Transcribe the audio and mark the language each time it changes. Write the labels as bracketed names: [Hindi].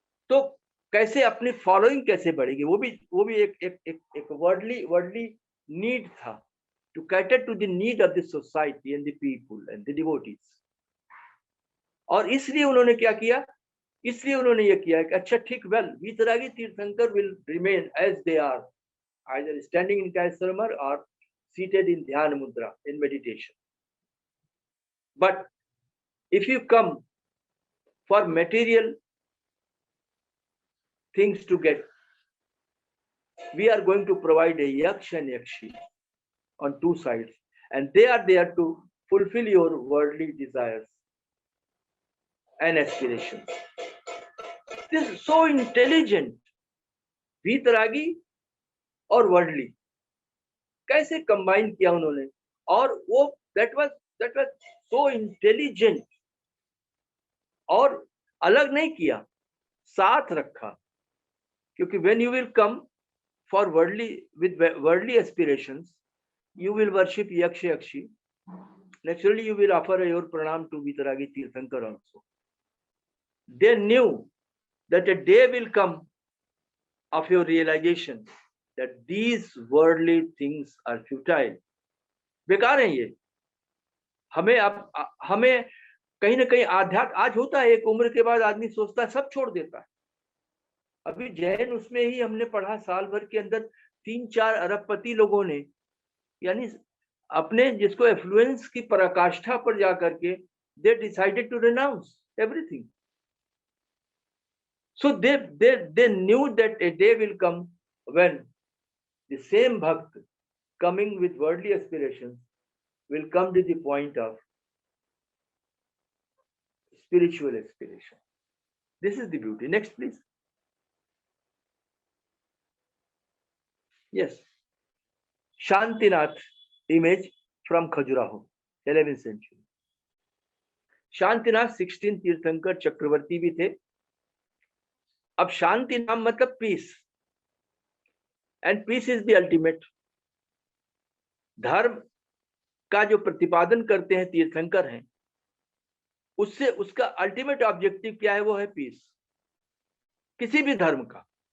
[Hindi] तो कैसे अपनी फॉलोइंग कैसे बढ़ेगी, वो भी एक वर्डली नीड था, [English] To cater to the need of the society and the people and the devotees. [Hindi] और इसलिए उन्होंने क्या किया, इसलिए उन्होंने ये किया कि अच्छा ठीक, [English] Well vitaragi Tirthankar will remain as they are, either standing in Kailasarmar or seated in Dhyana Mudra in meditation. But if you come for material things to get, we are going to provide a yaksh and yakshi on two sides, and they are there to fulfill your worldly desires and aspirations. This is so intelligent. [Hindi] वीतरागी और worldly कैसे combine किया उन्होंने, और वो [English] that was so intelligent, [Hindi] और अलग नहीं किया, साथ रखा। [English] क्योंकि when you will come for worldly aspirations, you will worship yaksha yakshi, naturally you will offer your pranam to Vitaragi Tirthankar also. They knew that a day will come of your realization that these worldly things are futile, [Hindi] बेकार है ये। हमें कहीं ना कहीं आध्यात्म आज होता है, एक उम्र के बाद आदमी सोचता है सब छोड़ देता है। अभी जैन उसमें ही हमने पढ़ा, साल भर के अंदर 3-4 अरबपति लोगों ने, यानी अपने जिसको एफ्लुएंस की पराकाष्ठा पर जाकर के [English] they decided to renounce everything. So they knew that a day will come when the same bhakt coming with worldly aspirations will come to the point of spiritual aspiration. This is the beauty. Next, please. Yes. Shantinath image from Khajuraho, 11th century. [Hindi] Shantinath 16 तीर्थंकर चक्रवर्ती भी थे। अब शांति नाम मतलब piece, [English] And peace is the ultimate. [Hindi] धर्म का जो प्रतिपादन करते हैं तीर्थंकर हैं, उससे उसका अल्टीमेट ऑब्जेक्टिव क्या है, वो है पीस, किसी भी धर्म का।